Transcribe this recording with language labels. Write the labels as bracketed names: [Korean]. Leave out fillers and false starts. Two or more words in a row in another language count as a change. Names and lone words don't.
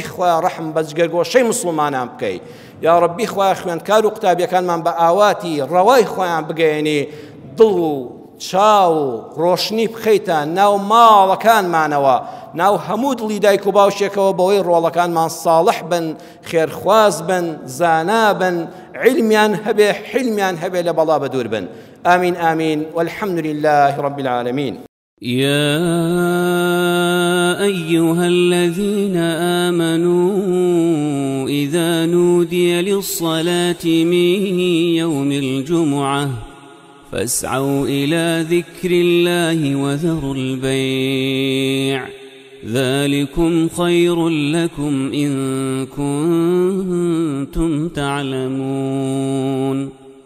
[Central Kurdish] خوا ڕەحم بە جگەرگۆشەی موسڵمانان بکەی [Arabic] یا ڕەبی [Central Kurdish] خوا خوێندکار و قوتابیەکانمان بە ئاواتی ڕەوای خۆیان بگەێنی دڵ و چاو و ڕۆشنی بخەیتە ناو ماڵەکانمانەوە ناو هەموو دڵی دایک و باوشێکەوە بەوەی ڕۆڵەکانمان ساڵح بن خێرخواز بن زانا بن علمیان هەبێ حلمیان هەبێ لە بەڵا بە دوور بن [Arabic] آمين آمين والحمد لله رب العالمين. يا أيها الذين آمنوا إذا نودي للصلاة من يوم الجمعة فاسعوا إلى ذكر الله وذروا البيع ذلكم خير لكم إن كنتم تعلمون.